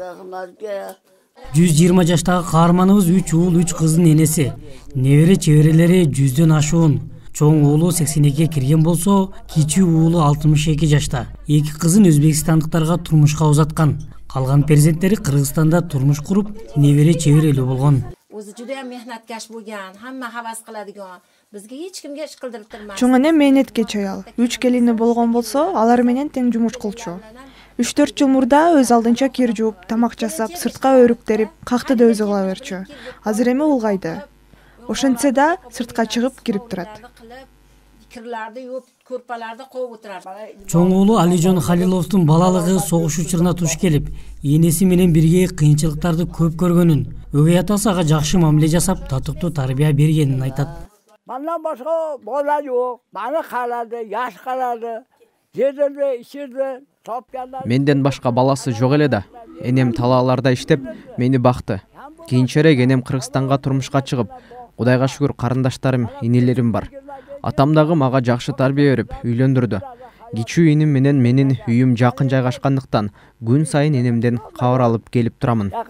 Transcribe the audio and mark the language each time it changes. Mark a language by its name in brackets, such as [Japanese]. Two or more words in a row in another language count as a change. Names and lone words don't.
[Kyrgyz] 120 жаштагы каарманыбыз 3 уул, 3 кыздын энеси. Небере чеберелери 100дөн ашуун. Чоң уулу 82-ге кирген болсо, кичи уулу 62 жашта. 2 кызын өзбекстандыктарга турмушка узаткан. Калган перзенттери Кыргызстанда турмуш куруп, небере чеберелүү болгон. [Uzbek] O'zi juda ham mehnatkash bo'lgan, hamma havas qiladigan. Bizga hech kimga ish qildirib turmas. [Kyrgyz] Чоң эне мээнеткеч аял. 3 келини болгон болсо, алар менен тең жумуш кылчу. 3-4 жыл мурда өз алдынча кир жууп, тамак жасап, сыртка өрүктерип, какты да өзү кыла берчү. Азыр эми улгайды. Ошентсе да сыртка чыгып кирип турат. [Uzbek] Kirlarni yuvib, ko'rpalarni qo'yib o'tiradi. [Kyrgyz] Чоң уулу Алижон Халиловдун балалыгы согуш учуруна туш келип, энеси менен бирге кыйынчылыктарды көп көргөнүн, өгөй атасы ага жакшы мамиле жасап, татыктуу тарбия бергенин айтат. [Uzbek] Mandan başka bola yok. Bana kaladı, yaş kaladı. Yedirdi, içirdi, topyandı. [Kyrgyz] Menden başka balası жок эле да. Энем талааларда иштеп, мени бакты. Кийинчерээк энем Кыргызстанга турмушка чыгып, Кудайга шүгүр карындаштарым, инелерим бар. Атам дагы мага жакшы тарбия берип, үйлөндүрдү. Кичүү иним менен менин үйүм жакын жайгашкандыктан күн сайын энемден кабар алып келип турамын.